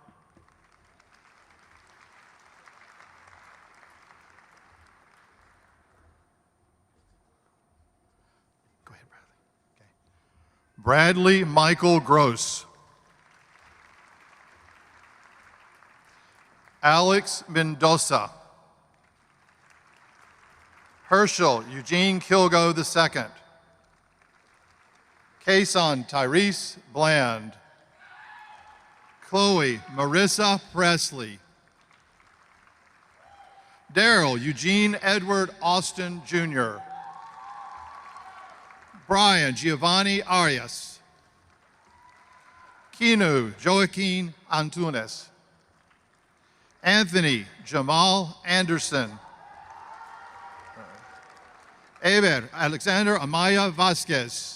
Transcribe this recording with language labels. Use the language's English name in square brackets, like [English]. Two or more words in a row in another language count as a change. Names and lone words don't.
[English] Go ahead, Bradley. Okay. Bradley Michael Gross. Alex Mendoza. Herschel Eugene Kilgo II. Kason Tyrese Bland. Chloe Marissa Presley. Daryl Eugene Edward Austin Jr. Brian Giovanni Arias. Kinu Joaquin Antunes. Anthony Jamal Anderson. Eber Alexander Amaya Vasquez.